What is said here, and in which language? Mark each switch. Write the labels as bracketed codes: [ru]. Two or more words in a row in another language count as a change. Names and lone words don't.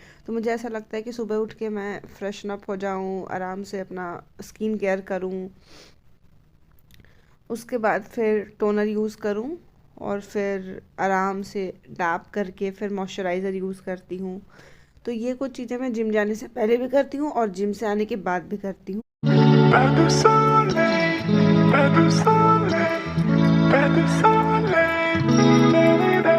[hi] तो मुझे ऐसा लगता है कि सुबह उठ के मैं फ्रेशन अप हो जाऊँ, आराम से अपना [en] skin care [hi] करूँ, उसके बाद फिर टोनर यूज़ करूँ, और फिर आराम से डैप करके फिर मॉइस्चराइज़र यूज़ करती हूँ। तो ये कुछ चीज़ें मैं जिम जाने से पहले भी करती हूँ और जिम से आने के बाद भी करती हूँ। Perde o soleil, perde o soleil, perde o soleil, da-da-da.